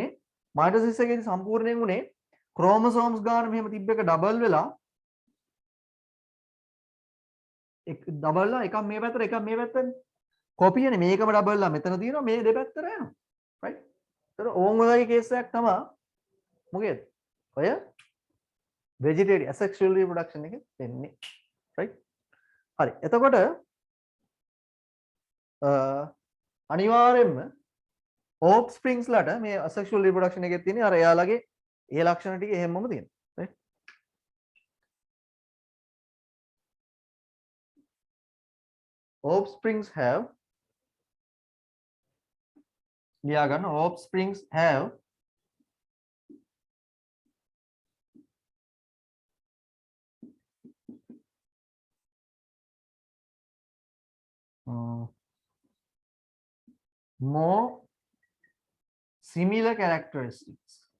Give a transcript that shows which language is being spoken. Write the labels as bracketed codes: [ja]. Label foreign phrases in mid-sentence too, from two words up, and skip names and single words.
[si] මයිටොසිස් එකේදී සම්පූර්ණයෙන් උනේ ක්‍රෝමෝසෝම්ස් ගාන මෙහෙම තිබ්බ එක ඩබල් වෙලා එකක් මේ පැත්තට එකක් මේ පැත්තට කොපියනේ මේකම ඩබල්ලා මෙතන තියෙනවා මේ දෙපැත්තට යනවා රයිට් ඒතර ඕන් වගේ කේස් එකක් තමයි මොකේද ඔය [en] vegetarian asexual reproduction [si] එකේ වෙන්නේ රයිට් හරි එතකොට අනිවාර්යයෙන්ම offsprings ලට මේ [en] asexual reproduction [si] එකේ තියෙන අර එයාලගේ ඒ ලක්ෂණ ටික එහෙමම තියෙනවා රයිට් [en] offsprings have [si] ලියා ගන්න [en] offsprings have more similar characteristics